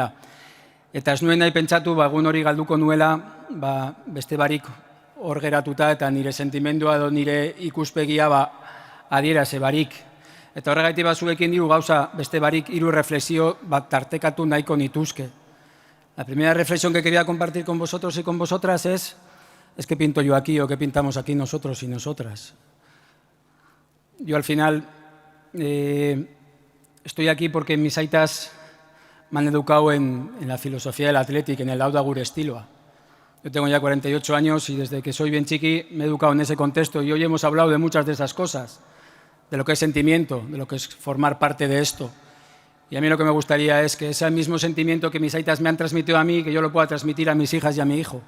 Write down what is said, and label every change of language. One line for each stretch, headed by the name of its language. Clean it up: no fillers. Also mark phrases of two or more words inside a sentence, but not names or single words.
Basque: Eta ez nuen nahi pentsatu, egun hori galduko nuela, beste barik hor geratuta, eta nire sentimendua edo nire ikuspegia adieraze barik. Eta horregatik zuekin diru gauza, beste barik 3 reflexio tartekatu nahiko nituzke.
Spanish: La primera reflexión que quería compartir con vosotros y con vosotras es ¿qué pinto yo aquí o qué pintamos aquí nosotros y nosotras? Yo al final estoy aquí porque mis aitas me han educado en la filosofía del Athletic, en el
Basque: lauda gure estiloa.
Spanish: Yo tengo ya 48 años y desde que soy bien chiqui me he educado en ese contexto y hoy hemos hablado de muchas de esas cosas, de lo que es sentimiento, de lo que es formar parte de esto. Y a mí lo que me gustaría es que ese mismo sentimiento que mis aitas me han transmitido a mí, que yo lo pueda transmitir a mis hijas y a mi hijo.